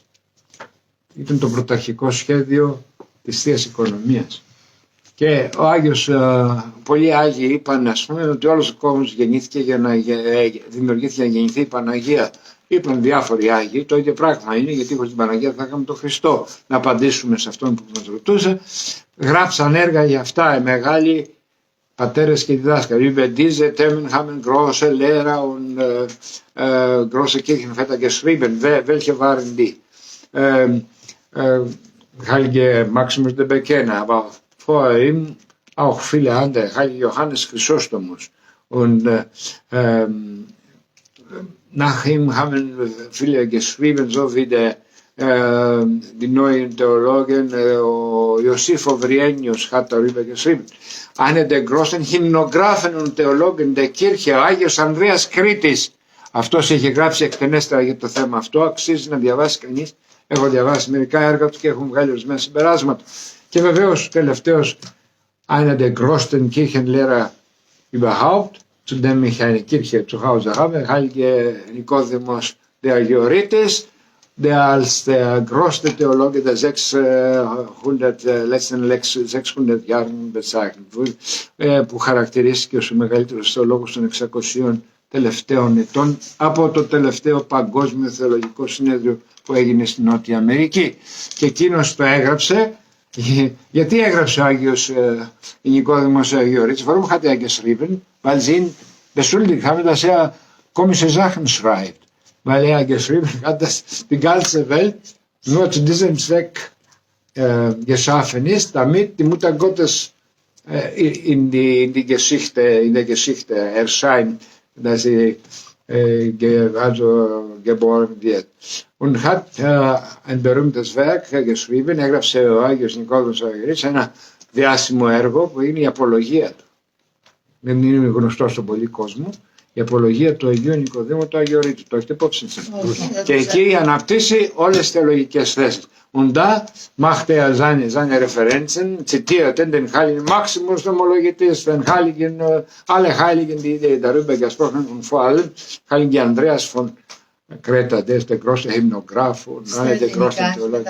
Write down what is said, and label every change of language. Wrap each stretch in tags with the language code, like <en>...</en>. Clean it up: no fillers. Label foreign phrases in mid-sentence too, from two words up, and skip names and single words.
<el>Ήταν το πρωταρχικό σχέδιο της Θείας Οικονομίας. Και ο Άγιος, πολλοί Άγιοι είπαν, ας πούμε, ότι όλος ο κόσμος δημιουργήθηκε για να γεννηθεί η Παναγία. Είπαν διάφοροι Άγιοι, το ίδιο πράγμα είναι, γιατί χωρίς την Παναγία θα είχαμε τον Χριστό. Να απαντήσουμε σε αυτόν που μας ρωτούσε. Γράψαν έργα για αυτά οι μεγάλοι πατέρες και διδάσκαλοι.</el> <de>Über diese Themen haben große Lehrer und große Kirchenväter geschrieben. Welche waren die? Heilige Maximus de Bekena, aber vor ihm auch viele andere. Heilige Johannes Chrysostomus. Und nach ihm haben viele geschrieben, so wie die neuen Theologen, Iosifo Vrienius hat darüber geschrieben. Einer der großen Hymnographen und Theologen der Kirche,</de> <el>ο Άγιος Ανδρέας Κρήτης, αυτός έχει γράψει εκτενέστερα για το θέμα αυτό, αξίζει να διαβάσει κανείς. Έχω διαβάσει μερικά έργα του και έχουν βγάλει ορισμένα συμπεράσματα. Και βεβαίως τελευταίος,</el> <de>einer der größten Kirchenlehrer überhaupt, zu dem ich eine Kirche zu Hause habe, Heilige Nikodimos der Agioritης, der als der größte Theologe der letzten 600 Jahren bezeichnet wurde,</de> <el>που χαρακτηρίστηκε ως ο μεγαλύτερος θεολόγος των 600 τελευταίων ετών από το τελευταίο Παγκόσμιο Θεολογικό Συνέδριο που έγινε στην Νότια Αμερική. Και εκείνος το έγραψε. Γιατί έγραψε ο Άγιος Νικόδημος Αγιορείτης?</el> <de>Warum hat er geschrieben? Weil sie ihn beschuldigt haben, dass er komische Sachen schreibt. Weil er geschrieben hat, dass die ganze Welt nur zu diesem Zweck geschaffen ist, damit die Mutter Gottes in der Geschichte erscheint, dass sie geboren wird. Und hat ein berühmtes Werk geschrieben,</de> <el>έγραψε ο Άγιος Νικόδημος Αγιορείτης ένα διάσημο έργο που είναι η απολογία του. Δεν είναι γνωστό στον πολύ κόσμο. Η απολογία του Αγίου Νικοδήμου του Αγιορείτου. Το έχετε υπόψη σας? Και εκεί αναπτύσσει όλες τις θεολογικές θέσεις.</el> <de>Und da machte er seine Referenzen, zitierte den heiligen Maximus, den Homologetes, den heiligen, alle Heiligen, die darüber gesprochen haben, und vor allem heiligen Andreas von Κρέτα, der große Hymnograph und alle der großen Theologen.</de>